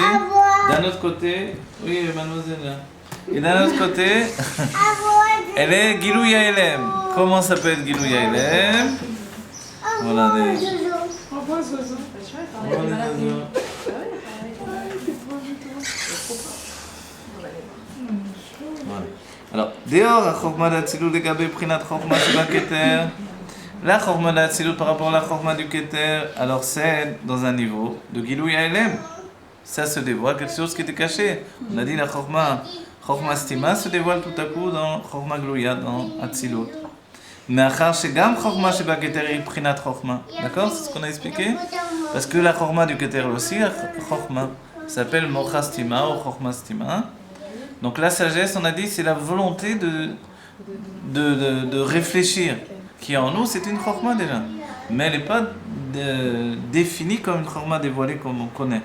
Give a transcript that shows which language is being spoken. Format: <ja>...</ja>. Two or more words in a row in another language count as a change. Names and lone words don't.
<fr>D'un autre côté, oui, mademoiselle. Et d'un autre côté, elle est</fr> <he>גילוי העלם.</he> <fr>Comment ça peut être</fr> <he>גילוי העלם?</he> <fr>Voilà des. Au revoir, oiseau. Voilà. Alors, dehors, la Chokma d'Atzilut</fr> <he>לגבי פרינת חכמה שבכתר.</he> <fr>La Chokma d'Atzilut par rapport à la Chokma du Keter, alors c'est dans un niveau de</fr> <he>גילוי העלם.</he> <fr>Ça se dévoile, quelque chose qui était caché. On a dit la</fr> <he>חכמה סתימא</he> <fr>se dévoile tout à coup dans</fr> <he>חכמה גלויה,</he> <fr>dans Atzilut.</fr> <he>Mais אחר שגם חכמה שבכתר est פרינת חכמה.</he> <fr>D'accord? C'est ce qu'on a expliqué? Parce que la Chokma du Keter aussi, Chokma, s'appelle</fr> <he>מוחא סתימא</he> <fr>ou</fr> <he>חכמה סתימא.</he> <fr>Donc la sagesse, on a dit, c'est la volonté de réfléchir qui est en nous, c'est une chokma déjà. Mais elle n'est pas définie comme une chorma dévoilée comme on connaît.</fr>